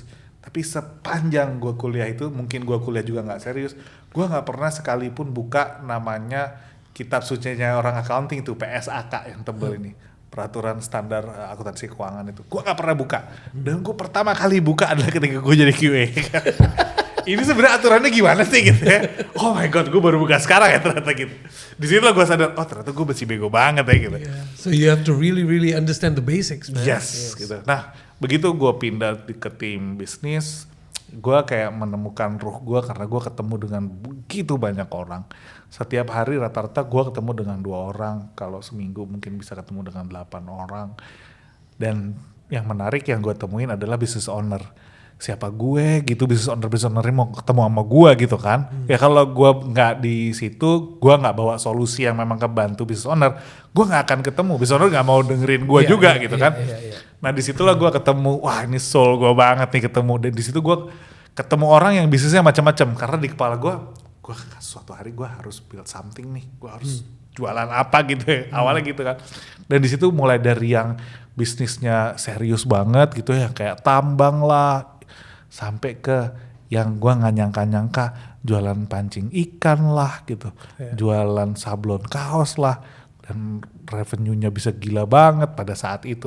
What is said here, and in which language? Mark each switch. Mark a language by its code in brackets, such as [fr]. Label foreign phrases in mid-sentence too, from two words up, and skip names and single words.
[id] Tapi sepanjang gue kuliah itu, mungkin gue kuliah juga nggak serius, gue nggak pernah sekalipun buka namanya kitab sucinya orang accounting itu PSAK yang tebel ini, peraturan standar akuntansi keuangan itu. Gue gak pernah buka. Dan gue pertama kali buka adalah ketika gue jadi QA. Ini sebenarnya aturannya gimana sih gitu ya. Oh my god, gue baru buka sekarang ya ternyata gitu. Di situ lah gue sadar, oh ternyata gue masih bego banget ya gitu. [en] So you have to really understand the basics, man. Yes. [id] Gitu. Nah begitu gue pindah ke tim bisnis, gue kayak menemukan ruh gue karena gue ketemu dengan begitu banyak orang. Setiap hari rata-rata gue ketemu dengan 2 orang, kalau seminggu mungkin bisa ketemu dengan 8 orang. Dan yang menarik yang gue temuin adalah [en] business owner. [id] siapa gue gitu, [en] business owner [id] mau ketemu sama gue gitu kan. Ya kalau gue nggak di situ, gue nggak bawa solusi yang memang kebantu [en] business owner, [id] gue nggak akan ketemu. [en] Business owner [id] nggak mau dengerin gue juga gitu kan. Nah disitulah gue ketemu, wah ini soul gue banget nih ketemu. Dan disitu gue ketemu orang yang bisnisnya macam-macam. Karena di kepala gue suatu hari gue harus [en] build something [id] nih, gue harus jualan apa gitu ya. Awalnya gitu kan. Dan disitu mulai dari yang bisnisnya serius banget gitu ya, kayak tambang lah, sampai ke yang gue nggak nyangka-nyangka jualan pancing ikan lah gitu, jualan sablon kaos lah, dan revenue-nya bisa gila banget pada saat itu.